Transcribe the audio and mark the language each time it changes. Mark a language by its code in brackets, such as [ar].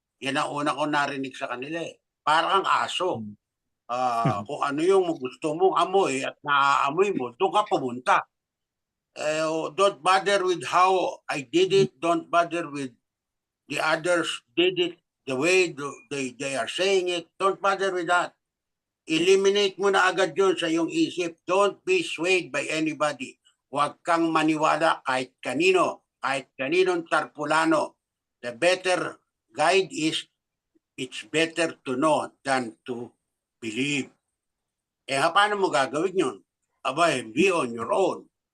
[tl] Yan ang una ko narinig sa kanila Parang aso. Kung ano yung gusto mong amoy at naaamoy mo, doon ka pumunta. [en] Don't bother with how I did it. Don't bother with the others did it the way they are saying it. Don't bother with that. [tl] Eliminate mo na agad yun sa iyong isip. [en] Don't be swayed by anybody. [tl] Huwag kang maniwala kahit kanino, kahit kaninong tarpulano. [en] The better guide is, it's better to know than to believe. [tl] Paano mo gagawin yun? [en] Be on your own.